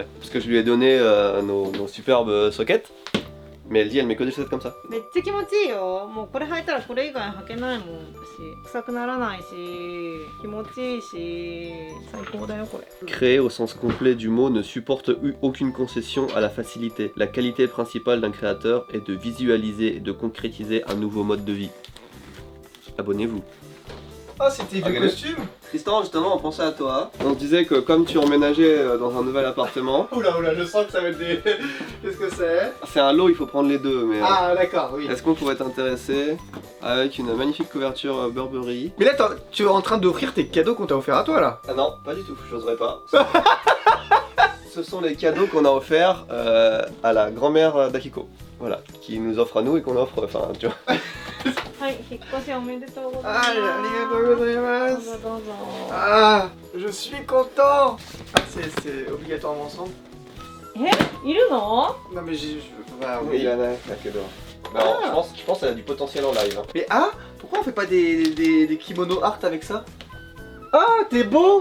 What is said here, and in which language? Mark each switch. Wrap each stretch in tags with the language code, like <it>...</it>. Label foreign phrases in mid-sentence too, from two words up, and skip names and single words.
<fr>Parce que je lui ai donné nos superbes sockets, mais elle dit elle met que des chaussettes comme ça.</fr> <ja>めっちゃ気持ちいいよ。もうこれ履いたらこれ以外履けないもん。私臭くならないし、気持ちいいし、最高だよこれ。</ja> <fr>Créer au sens complet du mot ne supporte aucune concession à la facilité. La qualité principale d'un créateur est de visualiser et de concrétiser un nouveau mode de vie. Abonnez-vous. Ah, c'était vieux costume. Tristan, justement, on pensait à toi. On se disait que comme tu emménageais dans un nouvel appartement... Oula, je sens que ça va être des... Qu'est-ce que c'est? C'est un lot, il faut prendre les deux, mais... Ah, d'accord, oui. Est-ce qu'on pourrait t'intéresser avec une magnifique couverture Burberry? Mais là, tu es en train d'offrir tes cadeaux qu'on t'a offert à toi, là. Ah non, pas du tout, j'oserais pas. Ce sont les cadeaux qu'on a offerts à la grand-mère d'Akiko. Voilà, qui nous offre à nous et qu'on offre, enfin, tu vois.</fr> <ja>はい、引っ越しおめでとうございま Ah, す。ありがとうございます. どうぞどうぞ。</ja> <fr>Ah, je suis content. Ah, c'est obligatoirement ensemble.</fr> <ja>いるの？</ja> <fr>Non, mais bah, Oui, oui. il y en a, Akiko. Non, je pense qu'elle a du potentiel en live. Hein. Mais ah, pourquoi on fait pas des kimonos art avec ça? Ah, t'es beau.</fr>